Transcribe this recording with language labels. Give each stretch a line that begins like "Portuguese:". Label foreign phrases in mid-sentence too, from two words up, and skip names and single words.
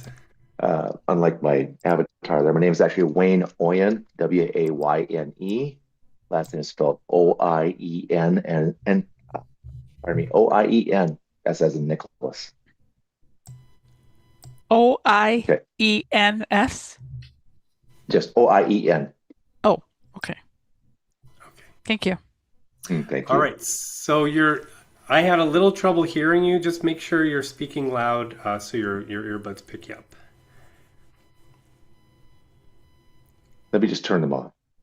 English: Unlike my avatar there, my name is actually Wayne Oyen, Wayne. Last name is spelled O-I-E-N, O-I-E-N, as in Nicholas. O-I-E-N-S? Just O-I-E-N. Oh, okay. Thank you. Thank you. All right. So I had a little trouble hearing you. Just make sure you're speaking loud so your earbuds pick you up. Let me just turn them on.